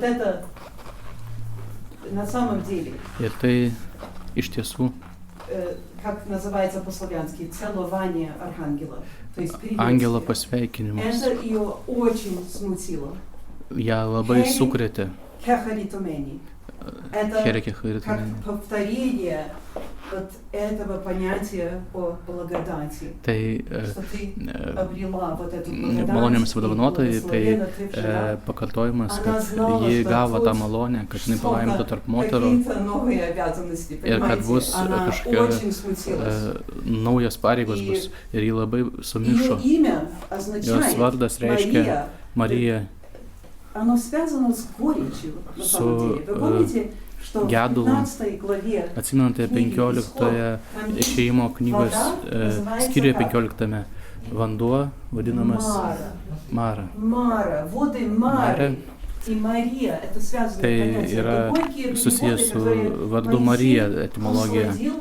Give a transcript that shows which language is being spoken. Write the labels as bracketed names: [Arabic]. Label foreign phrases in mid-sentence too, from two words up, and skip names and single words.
[Lithuanian] Ir tai iš tiesų angelo pasveikinimas. Ją labai sukrėtė. [Russian] Это как повторение вот этого понятия о благодати. [Lithuanian] Tai malonėmis padovanotai, tai pakartojimas, kad ji gavo tą malonę, kad jinai palaiminta tarp moterų ir kad bus kažkokia naujos pareigos bus. Ir ji labai sumišo. Jos vardas reiškia Marija. [Russian] Оно связано с горечью, на самом деле. Вы помните, что в 15 главе [Lithuanian] Atsimenate 15 išėjimo knygos skyriuje 15 vanduo vadinamas Mara. [Russian] Мара, воды Мары. [Lithuanian] Tai yra susijęs su vardu Marija etimologija.